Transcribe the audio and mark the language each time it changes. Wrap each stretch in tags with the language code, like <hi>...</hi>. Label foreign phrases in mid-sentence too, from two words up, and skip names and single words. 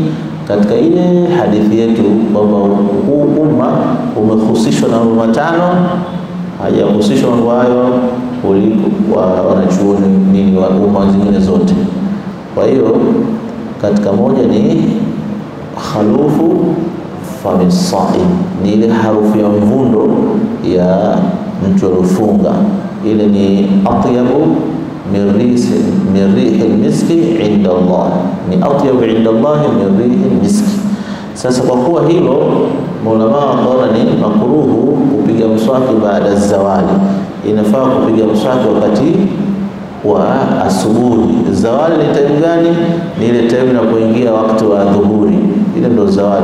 <sw>Katika ile hadithi yetu kwamba huu umma umehusishwa na mambo matano, hajahusishwa mambo hayo kuliko wanachuoni nini wa umma zingine zote. Kwa hiyo katika moja ni</sw> <ar>خلوف فم الصائم,</ar> <sw>ni ile harufu ya mvundo ya mtu aliyofunga, ile ni</sw> <ar>أطيب من ريح المسك عند الله,</ar> <sw>ni</sw> <ar>أطيب عند الله من ريح المسك.</ar> <sw>Sasa kwa kuwa hilo maulama wakaona ni makruhu kupiga mswaki baada ya zawali, inafaa kupiga mswaki wakati wa asubuhi. Zawali ni time gani? Ni ile time inapoingia wakati wa dhuhuri, ile ndio zawali.</sw>